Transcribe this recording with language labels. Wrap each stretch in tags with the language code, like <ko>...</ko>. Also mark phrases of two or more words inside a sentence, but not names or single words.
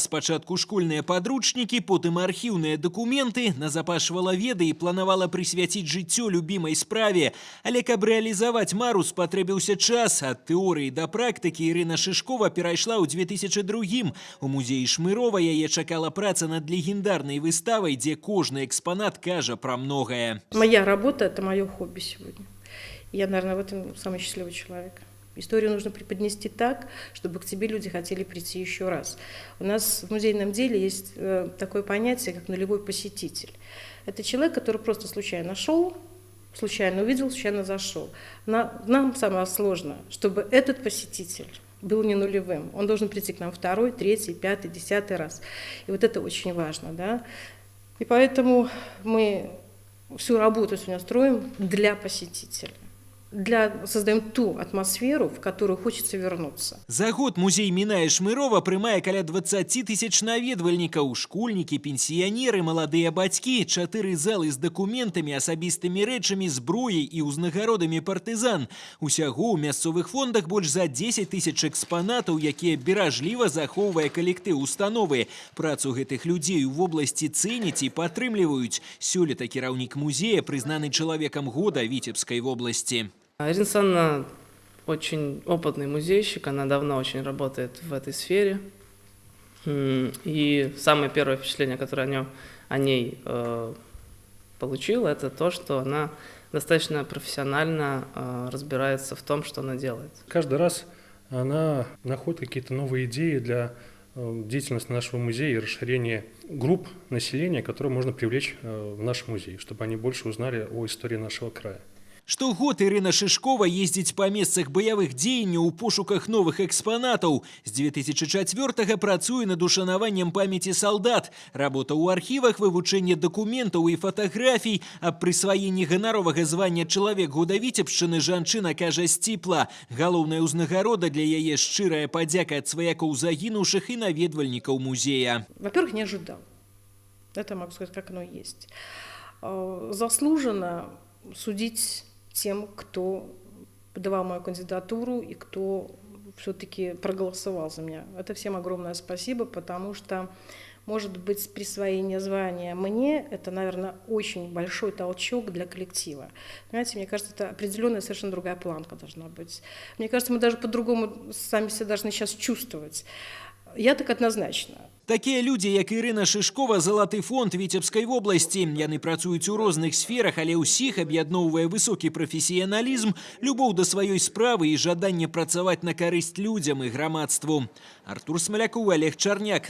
<be>Спачатку школьныя падручнікі, потым архіўныя дакументы, назапашвала веды і планавала прысвяціць жыццё любімай справе. Але каб рэалізаваць мару, спатрэбіўся час. Ад тэорыі да практыкі Ірына Шышкова перайшла ў 2002-м. У музеі Шмырова яе чакала праца над легендарнай выставай, дзе кожны экспанат кажа пра многае.</be> <ru>Моя работа – это мое хобби сегодня. Я, наверное, в этом самый счастливый человек. Историю нужно преподнести так, чтобы к тебе люди хотели прийти еще раз. У нас в музейном деле есть такое понятие, как нулевой посетитель. Это человек, который просто случайно шел, случайно увидел, случайно зашел. Нам самое сложное, чтобы этот посетитель был не нулевым. Он должен прийти к нам 2-й, 3-й, 5-й, 10-й раз. И вот это очень важно, да. И поэтому мы всю работу сегодня строим для посетителя. Создаем ту атмосферу, в которую хочется вернуться.</ru> <be>За год музей Міная Шмырова прымае каля 20 тысяч наведвальнікаў, школьнікі, пенсіянеры, маладыя бацькі, 4 залы з дакументамі, асабістымі рэчамі, зброяй і ўзнагародамі партызан. Усяго ў мясцовых фондах больш за 10 тысяч экспанатаў, якія беражліва захоўвае калектыў установы. Працу гэтых людзей у вобласці цэняць і падтрымліваюць. Сёлета кіраўнік музея прызнаны чалавекам года Віцебскай вобласці.</be> <ru>Ирина Александровна очень опытный музейщик, она давно очень работает в этой сфере. И самое первое впечатление, которое о ней получил, это то, что она достаточно профессионально разбирается в том, что она делает. Каждый раз она находит какие-то новые идеи для деятельности нашего музея и расширения групп населения, которые можно привлечь в наш музей, чтобы они больше узнали о истории нашего края.</ru> <be>Штогод Ірына Шишкова ездзіць па месцах баявых дзеянняў у пошуках новых экспанатаў. З 2004-го працуе над ушанаваннем памяці салдат. Работа ў архівах, вывучэнне дакументаў і фатаграфій. Аб прысваенні ганаровага звання «Чалавек года Віцебшчыны» жанчына кажа сціпла. Галоўная ўзнагарода для яе шчырая падзяка ад сваякоў загінуўшых і наведвальнікаў музея.</be> <ru>Во-первых, не ожидал. Это могу сказать, как оно есть. Заслуженно судить тем, кто подавал мою кандидатуру и кто все-таки проголосовал за меня. Это всем огромное спасибо, потому что, может быть, присвоение звания мне, это, наверное, очень большой толчок для коллектива. Понимаете, мне кажется, это определенная совершенно другая планка должна быть. Мне кажется, мы даже по-другому сами себя должны сейчас чувствовать. Я так однозначно.</ru> <be>Такія людзі, як Ірына Шишкова, залаты фонд Віцебскай вобласці. Яны працуюць у розных сферах, але ўсіх аб'ядноўвае высокі прафесіяналізм, любоў да сваёй справы і жаданне працаваць на карысць людзям і грамадству. Артур Смалякоў, Олег Чарняк.</be>